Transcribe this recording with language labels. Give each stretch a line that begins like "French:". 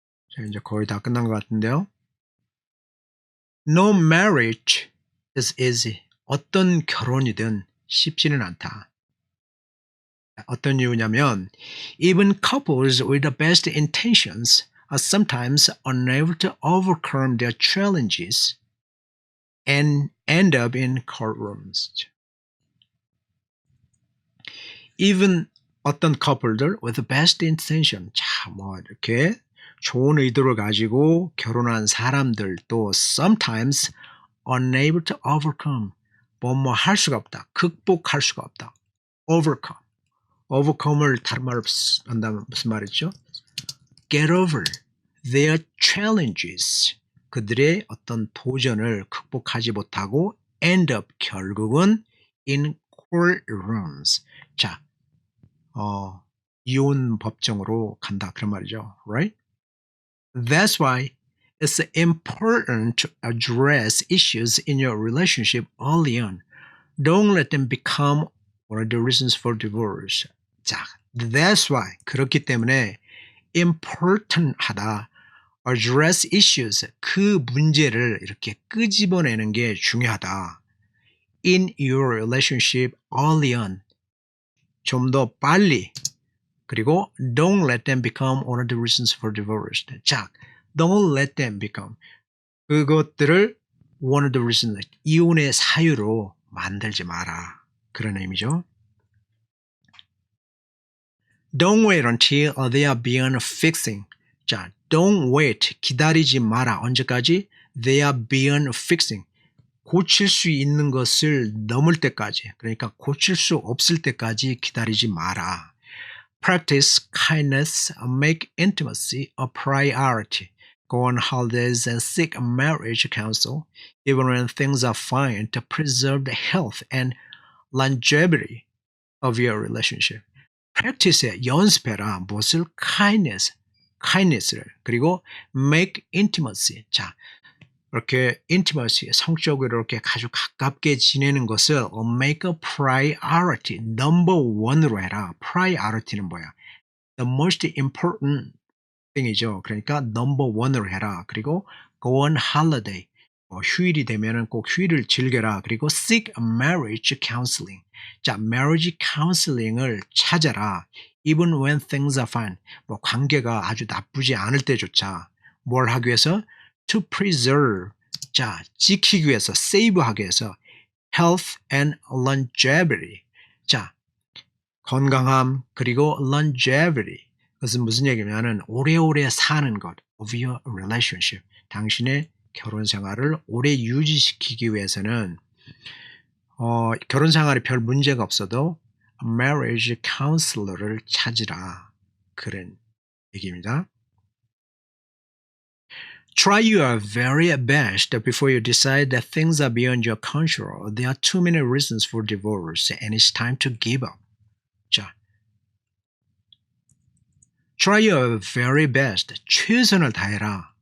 Korean: 자, 이제 거의 다 끝난 것 같은데요.
English: No marriage is easy.
Korean: 어떤 결혼이든 쉽지는 않다. 어떤 이유냐면
English: even couples with the best intentions are sometimes unable to overcome their challenges and end up in courtrooms. Even
Korean: 어떤 커플들
English: with the best intention,
Korean: 자, 뭐 이렇게 좋은 의도를 가지고 결혼한 사람들도
English: sometimes unable to overcome,
Korean: 뭐 할 수가 없다, 극복할 수가 없다. overcome, overcome을 다른 말로 한다면 무슨 말이죠?
English: get over their challenges.
Korean: 그들의 어떤 도전을 극복하지 못하고
English: end up
Korean: 결국은
English: in courtrooms.
Korean: 자, 이혼 법정으로 간다 그런 말이죠.
English: Right? That's why it's important to address issues in your relationship early on. Don't let them become one of the reasons for divorce.
Korean: 자,
English: that's why
Korean: 그렇기 때문에 important 하다.
English: address issues
Korean: 그 문제를 이렇게 끄집어내는 게 중요하다.
English: in your relationship early on
Korean: 좀 더 빨리 그리고
English: don't let them become one of the reasons for divorce. 자, don't let them become
Korean: 그것들을
English: one of the reasons
Korean: 이혼의 사유로 만들지 마라. 그런 의미죠.
English: Don't wait until they are beyond fixing.
Korean: 자,
English: don't wait.
Korean: 기다리지 마라. 언제까지?
English: They are beyond fixing.
Korean: 고칠 수 있는 것을 넘을 때까지. 그러니까 고칠 수 없을 때까지 기다리지 마라.
English: Practice kindness, make intimacy a priority. Go on holidays and seek marriage counsel, even when things are fine, to preserve the health and longevity of your relationship.
Korean: practice에 연습해라. 무엇을? kindness를. 그리고
English: make intimacy.
Korean: 자, 이렇게 intimacy, 성적으로 이렇게 아주 가깝게 지내는 것을
English: make a priority,
Korean: number one으로 해라. priority는 뭐야?
English: The most important thing이죠.
Korean: 그러니까 number one으로 해라. 그리고
English: go on holiday.
Korean: 휴일이 되면은 꼭 휴일을 즐겨라. 그리고
English: seek marriage counseling.
Korean: 자, marriage counseling을 찾아라.
English: Even when things are fine.
Korean: 뭐 관계가 아주 나쁘지 않을 때조차 뭘 하기 위해서?
English: To preserve.
Korean: 자, 지키기 위해서, save하기 위해서
English: health and longevity.
Korean: 자, 건강함 그리고 longevity. 그것은 무슨 얘기냐면은 오래오래 사는 것
English: of your relationship.
Korean: 당신의 결혼 생활을 오래 유지시키기 위해서는 결혼 생활에 별 문제가 없어도 marriage counselor를 찾으라. 그런 얘기입니다.
English: Try your very best before you decide that things are beyond your control. There are too many reasons for divorce and it's time to give up. 자, Try your very best.
Korean: 최선을 다해라.